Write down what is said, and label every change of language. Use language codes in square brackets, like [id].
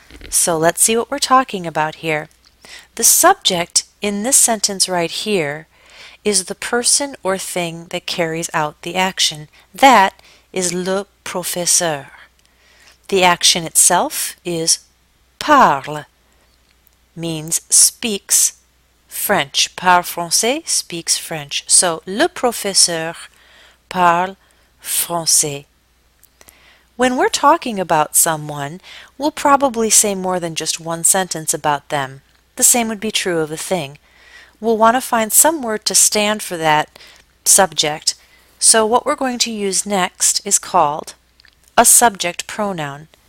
[en] So let's see what we're talking about here. The subject in this sentence right here is the person or thing that carries out the action. That is [fr] le professeur. [en] The action itself is parle, means speaks French. [fr] Parle français, [en] speaks French. [fr] So le professeur parle français. [en] When we're talking about someone, we'll probably say more than just one sentence about them. The same would be true of a thing. We'll want to find some word to stand for that subject. So what we're going to use next is called a subject pronoun.